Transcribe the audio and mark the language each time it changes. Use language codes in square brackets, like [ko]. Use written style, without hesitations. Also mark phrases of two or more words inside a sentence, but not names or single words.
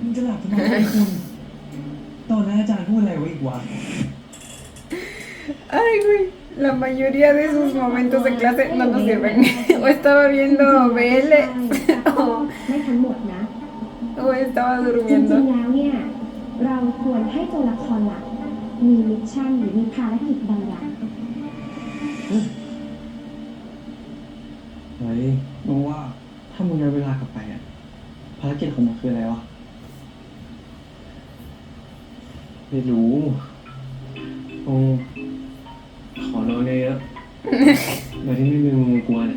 [th] งจะหลับทำไมคุณ ตอนนั้นอาจารย์พูดอะไรไว้อีกวะ [es] Ay, güey. La mayoría de esos momentos de clase no nos sirven. O estaba viendo BL [th] ไม่ทั้งหมดนะ [es] o estaba [th] จริง [es] durmiendo. [th] ๆแล้วเนี่ย เราควรให้ตัวละครหลักมีมิชชั่นหรือมีภารกิจบางอย่าง เฮ้ยมึงว่าถ้ามึงย้อนเวลากลับไปอะภารกิจของมึงคืออะไรวะ ไม่รู้คงขอนอนเยอะๆโดยที่ไม่มีมึงกลัวเนี่ย